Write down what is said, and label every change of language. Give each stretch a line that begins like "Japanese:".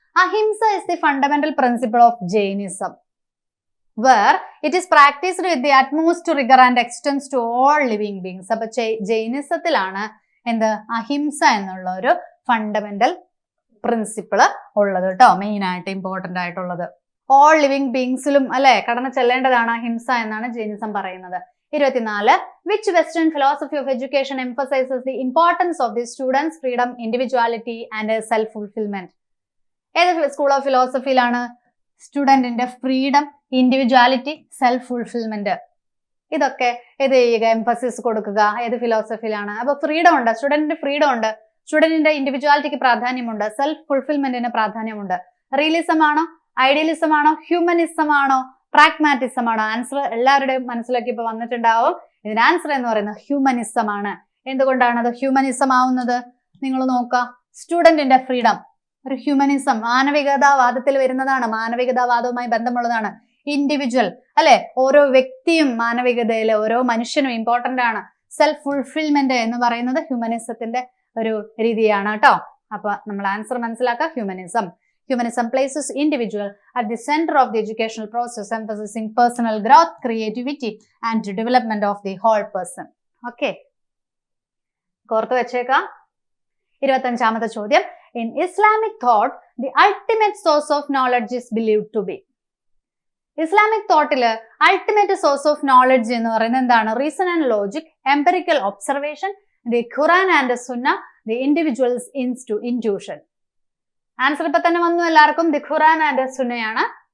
English: Ahimsa is the fundamental principle of Jainism, where it is practiced with the utmost rigor and extends to all living beings.
Malayalam: അപ്പൊ ജൈനിസത്തിലാണ് എന്ത്? അഹിംസ എന്നുള്ള ഒരു fundamental principal ഉള്ളത് കേട്ടോ. Main ആയിട്ട് important ആയിട്ടുള്ളത് all living ബീങ്സിലും അല്ലെ കടന്നു ചെല്ലേണ്ടതാണ് അഹിംസ എന്നാണ് ജൈനിസം പറയുന്നത്.
English: 24. Which Western philosophy of education emphasizes the importance of the student's freedom, individuality and self-fulfillment?
Malayalam: ഏത് school of ഫിലോസഫിയിലാണ് സ്റ്റുഡന്റിന്റെ freedom, individuality, self fulfilment ഇതൊക്കെ ഏത് ചെയ്യുക, എംഫസിസ് കൊടുക്കുക? ഏത് ഫിലോസഫിയിലാണ്? അപ്പൊ ഫ്രീഡം ഉണ്ട്, സ്റ്റുഡന്റിന്റെ ഫ്രീഡം ഉണ്ട്, സ്റ്റുഡന്റിന്റെ ഇൻഡിവിജ്വാലിറ്റിക്ക് പ്രാധാന്യമുണ്ട്, സെൽഫ് ഫുൾഫിൽമെന്റിന് പ്രാധാന്യമുണ്ട്. റിയലിസം ആണോ, ഐഡിയലിസം ആണോ, ഹ്യൂമനിസം ആണോ, പ്രാഗ്മാറ്റിസം ആണോ? ആൻസർ എല്ലാവരുടെയും മനസ്സിലേക്ക് ഇപ്പൊ വന്നിട്ടുണ്ടാവും. ഇതിന് ആൻസർ എന്ന് പറയുന്നത് ഹ്യൂമനിസം ആണ്. എന്തുകൊണ്ടാണ് അത് ഹ്യൂമനിസം ആവുന്നത്? നിങ്ങൾ നോക്കുക. സ്റ്റുഡന്റിന്റെ ഫ്രീഡം ഒരു ഹ്യൂമനിസം, മാനവികതാവാദത്തിൽ വരുന്നതാണ്, മാനവികതാവാദവുമായി ബന്ധമുള്ളതാണ്. ഇൻഡിവിജ്വൽ അല്ലെ, ഓരോ വ്യക്തിയും മാനവികതയിലെ ഓരോ മനുഷ്യനും ഇമ്പോർട്ടന്റ് ആണ്. സെൽഫ് ഫുൾഫിൽമെന്റ് എന്ന് പറയുന്നത് ഹ്യൂമനിസത്തിന്റെ ഒരു രീതിയാണ് കേട്ടോ. അപ്പൊ നമ്മൾ ആൻസർ മനസ്സിലാക്കുക.
English: Humanism places individual at the center of the educational process, emphasizing personal growth, creativity, and development of the whole person. Okay.
Malayalam: കോർത്തു വെച്ചേക്കാം. 25ാമത്തെ ചോദ്യം.
English: In Islamic thought, the ultimate source of knowledge is believed to be.
Malayalam: Islamic തോട്ടില് ultimate source of knowledge എന്ന് പറയുന്നത് എന്താണ്?
English: Reason and logic, empirical observation, the Quran and sunnah, the individual's intuition.
Malayalam: Answer ഇപ്പൊ തന്നെ വന്നു എല്ലാവർക്കും. The Quran and സുന്നയാണ്.